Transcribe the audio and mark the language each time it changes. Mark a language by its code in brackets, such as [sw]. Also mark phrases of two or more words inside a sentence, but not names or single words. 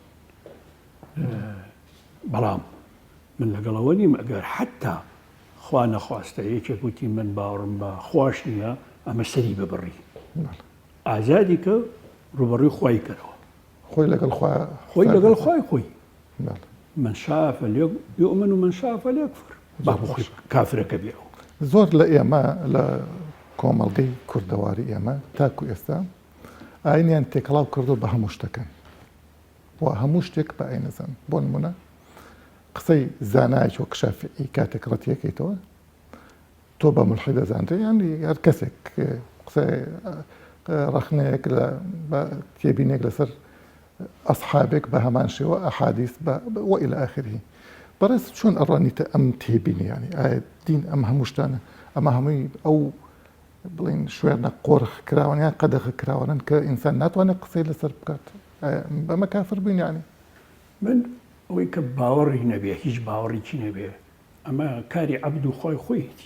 [ckb] بەڵام من لەگەڵەوە نیم ئەگەر حتا خوا نەخواستە یەکێک وتی من باوەڕم بە خوش نییە ئەمە سەری ببڕی. ئازادی کە ڕوبەڕووی خوای کەرەوە. خۆی لەگەڵ خوای خۆی. [ar] من شاء فليؤمن ومن شاء فليكفر. [ckb] باخۆی کافرەکە بێەوە. زۆر لە ئێمە لە کۆمەڵگەی کوردەواری ئێمە تاکو ئێستا ئاینیان تێکەڵاو کردو بە هەموو شتەکەن و هەموو شتێک بە ئاینەزان. بۆ نمونە قسەی زانایەکی وەک شافعی کاتێک ڕەتیەکەیتەوە تۆ بە ملحی دەزانرێ یانی هەر کەسێک قسەی ڕەخنەیەک لە تێبینێک لەسەر ئەسحابێک بە هەمان شێوە ئەحادیث و [ar] إلى آخره. [ckb] بەڕێز چۆن ئەڕوانیتە ئەم تێبینی ینی ئایا دین ئەم هەموو شتانە ئەمە هەمووی ئەو بڵین شوێنە قۆرخ کراوان یان قەدەغ کراوانن کە ئینسان ناتوانێت قسەی لەسەر بکات بەمە کافر بووین یانی؟ من ئەوەی کە باوەڕی نەبێ هیچ باوەڕێکی نەبێ ئەمە کاری عەبد و خۆی خۆیەتی.